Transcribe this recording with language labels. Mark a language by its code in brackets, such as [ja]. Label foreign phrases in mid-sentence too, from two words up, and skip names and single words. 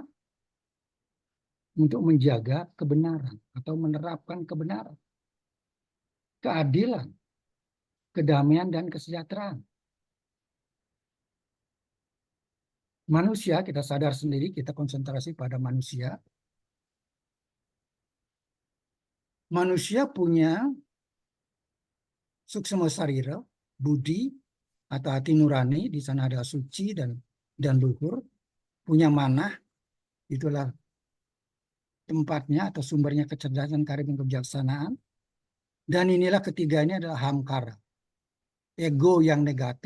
[id] Untuk menjaga kebenaran atau menerapkan kebenaran, keadilan, kedamaian, dan kesejahteraan. Manusia, kita sadar sendiri, kita konsentrasi pada manusia. Manusia punya suksma sarira, budi, atau hati nurani, di sana ada suci dan luhur, punya manah, itulah tempatnya atau sumbernya kecerdasan, karya, dan kebijaksanaan. Dan inilah ketiganya adalah hamkara, ego yang negatif.